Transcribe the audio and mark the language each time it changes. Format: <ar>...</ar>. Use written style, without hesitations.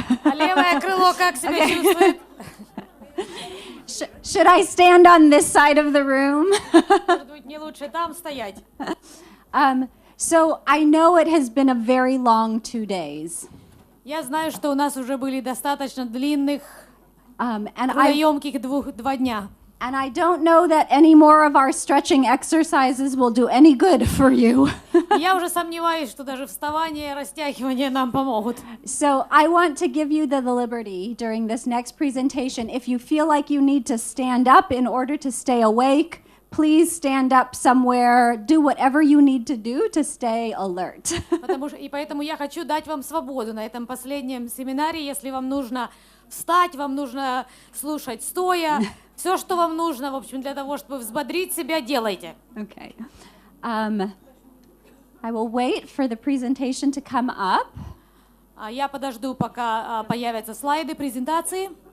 <ru>А левое крыло как себя чувствует?</ru> <en>Should I stand on this side of the room?</en> <ru>Может быть, не лучше там стоять?</ru> <en>So I know it has been a very long 2 days.</en> <ru>Я знаю, что у нас уже были достаточно длинных,</ru> <en>And</en> <ru>трудоемких 2 дня.</ru> <en>And I don't know that any more of our stretching exercises will do any good for you.</en> <ru>Я уже сомневаюсь, что даже вставание и растягивание нам помогут.</ru> <en>So I want to give you the liberty during this next presentation. If you feel like you need to stand up in order to stay awake, please stand up somewhere. Do whatever you need to do to stay alert.</en> <ru>Поэтому я хочу дать вам свободу на этом последнем семинаре. Если вам нужно встать, вам нужно слушать стоя. Все, что вам нужно, в общем, для того, чтобы взбодрить себя, делайте.</ru> <en>Okay. I will wait for the presentation to come up.</en> <ru>Я подожду, пока появятся слайды презентации.</ru>